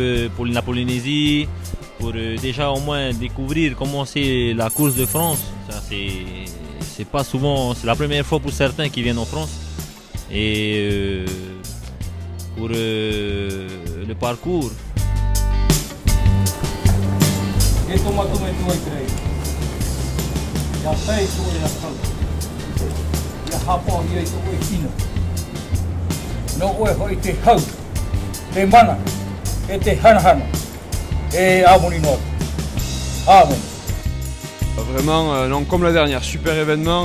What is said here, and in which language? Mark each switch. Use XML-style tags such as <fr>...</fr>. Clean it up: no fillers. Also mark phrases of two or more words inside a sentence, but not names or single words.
<fr>peu pour la Polynésie, pour déjà au moins découvrir comment c'est la course de France. Ça, c'est pas souvent, c'est la première fois pour certains qui viennent en France. Et pour le parcours.</fr> <ty>No oe hoi te hau, te mana, e te hanahana, et amoni no.</ty> <fr>Amen. Vraiment, non, comme la dernière, super événement.</fr>